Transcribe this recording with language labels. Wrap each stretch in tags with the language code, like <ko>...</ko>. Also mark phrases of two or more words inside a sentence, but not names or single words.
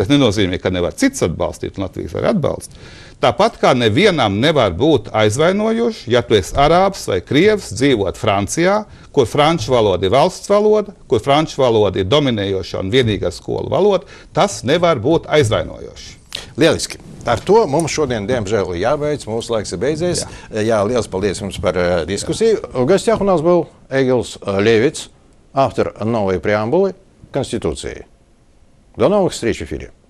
<lv>Tas nenozīmē, ka nevar cits atbalstīt, un Latvijas var atbalstīt. Tāpat kā nevienam nevar būt aizvainojoši, ja tu esi arābs vai krievs, dzīvot Francijā, kur franču valoda ir valsts valoda, kur franču valoda ir dominējoša un vienīgā skolu valoda, tas nevar būt aizvainojoši. Lieliski. Ar to mums šodien, diemžēl, jābeidz. Mūsu laiks ir beidzies. Jā, liels paldies jums par дискуссию.</lv> <ru>В гостях у нас был Эгилс Левиц, автор новой преамбулы Конституции. До новых встреч в эфире.</ru>